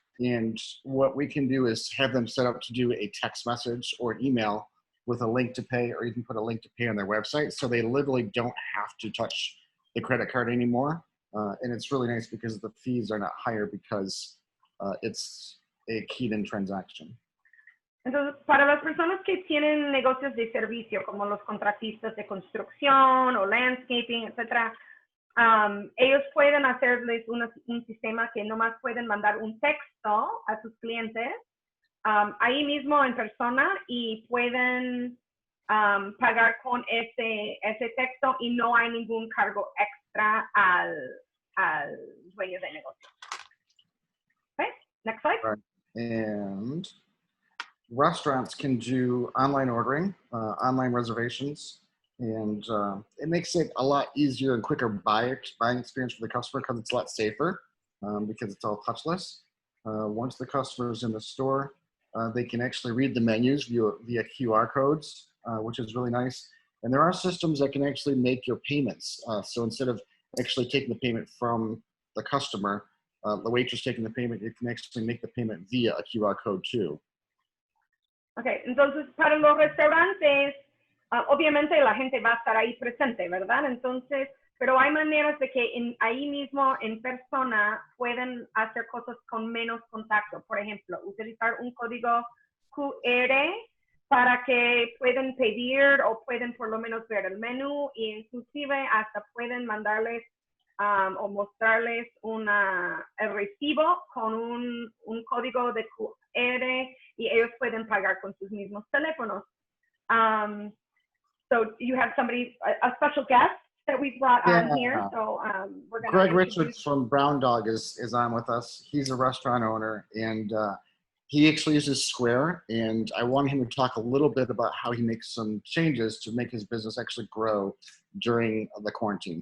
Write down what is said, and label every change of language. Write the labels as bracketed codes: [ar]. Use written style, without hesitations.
[en] And what we can do is have them set up to do a text message or an email with a link to pay, or you can put a link to pay on their website. So they literally don't have to touch the credit card anymore. And it's really nice because the fees are not higher because it's a keyed-in transaction. [es] Entonces, para las personas que tienen negocios de servicio, como los contratistas de construcción o landscaping, etcétera, ellos pueden hacerles un sistema que nomás pueden mandar un texto a sus clientes ahí mismo en persona y pueden pagar con ese texto y no hay ningún cargo extra al dueño de negocio. [en] Okay, next slide. Right. And restaurants can do online ordering, online reservations, and it makes it a lot easier and quicker buying experience for the customer because it's a lot safer because it's all touchless. Once the customer is in the store, they can actually read the menus via QR codes, which is really nice. And there are systems that can actually make your payments. So instead of actually taking the payment from the customer, the waitress taking the payment, you can actually make the payment via a QR code too. [es] Okay, entonces para los restaurantes, obviamente la gente va a estar ahí presente, ¿verdad? Entonces, pero hay maneras de que ahí mismo en persona pueden hacer cosas con menos contacto. Por ejemplo, utilizar un código QR para que puedan pedir o pueden por lo menos ver el menú, e inclusive hasta pueden mandarles o mostrarles el recibo con un código de QR y ellos pueden pagar con sus mismos teléfonos. [en] So you have a special guest that we brought on here. So we're going Greg Richards from Brown Dog is on with us. He's a restaurant owner, and he actually uses Square, and I want him to talk a little bit about how he makes some changes to make his business actually grow during the quarantine.